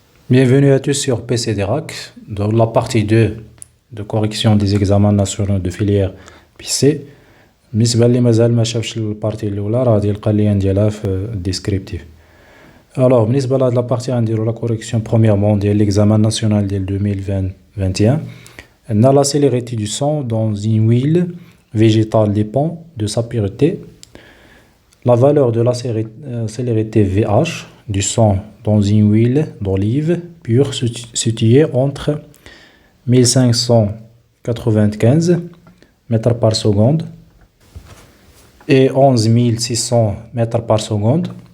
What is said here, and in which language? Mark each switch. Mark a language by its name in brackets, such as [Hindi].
[French] Bienvenue à tous sur PCDRAC, dans la partie 2 de correction des examens nationaux de filière PC. [Arabic] بالنسبة اللي مازال ما شافش البارتي الأولى راه يلقى اللين ديالها في الديسكريبتيف. Alors بالنسبة لهاد لابارتي غنديرو لا كوريكسيون برومييرمون ديال [French] l'examen national [Arabic] ديال 2021. [French] عندنا la célérité du sang dans une huile végétale dépend de sa pureté. La valeur de la célérité VH du sang dans une huile d'olive pure située entre 1595 mètres par seconde et 11600 mètres par seconde.